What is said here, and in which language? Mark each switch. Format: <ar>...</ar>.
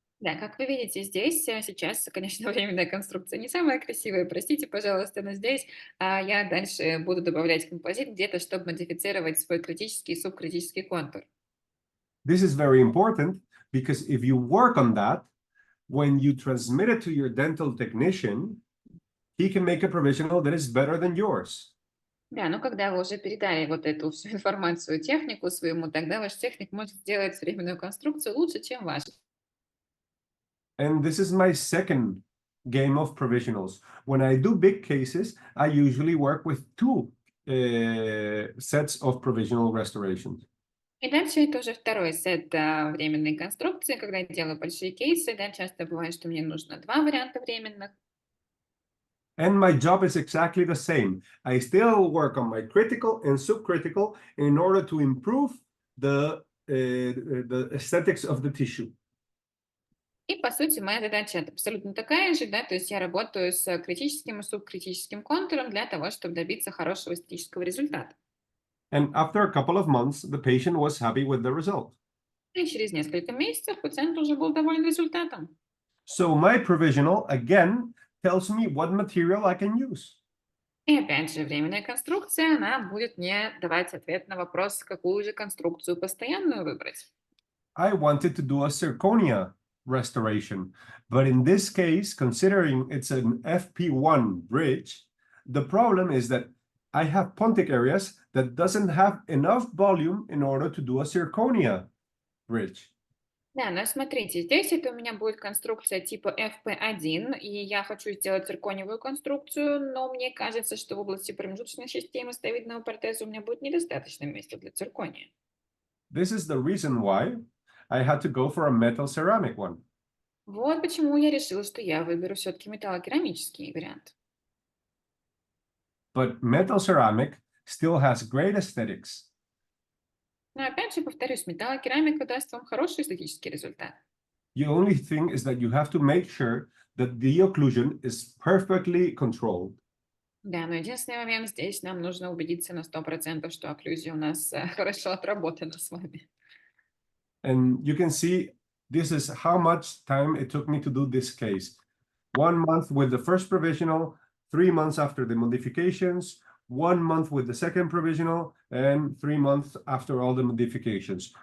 <ru>Да, как вы видите, здесь сейчас, конечно, временная конструкция не самая красивая, простите, пожалуйста, но здесь я дальше буду добавлять композит где-то, чтобы модифицировать свой критический и субкритический контур.</ru> <en>This is very important because if you work on that, when you transmit it to your dental technician, he can make a provisional that is better than yours.</en> <ru>Да, но когда вы уже передали вот эту всю информацию технику своему, тогда ваш техник может сделать временную конструкцию лучше, чем ваш.</ru> <en>And this is my second game of provisionals. When I do big cases, I usually work with two sets of provisional restorations.</en> <ru>И дальше это уже второй сет временной конструкции. Когда я делаю большие кейсы, да, часто бывает, что мне нужно два варианта временных.</ru> <en>And my job is exactly the same. I still work on my critical and subcritical in order to improve the aesthetics of the tissue.</en> <ru>И, по сути, моя задача абсолютно такая же, да, то есть я работаю с критическим и субкритическим контуром для того, чтобы добиться хорошего эстетического результата.</ru> <en>And after a couple of months, the patient was happy with the result.</en> <ru>И через несколько месяцев пациент уже был доволен результатом.</ru> <en>So my provisional, again, tells me what material I can use.</en> <ru>И опять же, временная конструкция, она будет мне давать ответ на вопрос, какую же конструкцию постоянную выбрать.</ru> <en>I wanted to do a zirconia restoration, but in this case, considering it's an FP1 bridge, the problem is that I have pontic areas that doesn't have enough volume in order to do a zirconia bridge.</en> <ru>Да, но смотрите, здесь это у меня будет конструкция типа FP1, и я хочу сделать циркониевую конструкцию, но мне кажется, что в области промежуточной системы ставидного протеза у меня будет недостаточно места для циркония.</ru> <en>This is the reason why I had to go for a metal ceramic one.</en> <ru>Вот почему я решила, что я выберу все-таки металлокерамический вариант.</ru> <en>But metal ceramic still has great aesthetics.</en> <ru>Но опять же, повторюсь, металлокерамика даст вам хороший эстетический результат.</ru> <en>The only thing is that you have to make sure that the occlusion is perfectly controlled.</en> <ru>Да, но единственный момент здесь, нам нужно убедиться на 100%, что окклюзия у нас хорошо отработана с вами.</ru> <en>And you can see this is how much time it took me to do this case. 1 month with the first provisional, 3 months after the modifications, 1 month with the second provisional, and 3 months after all the modifications.</en>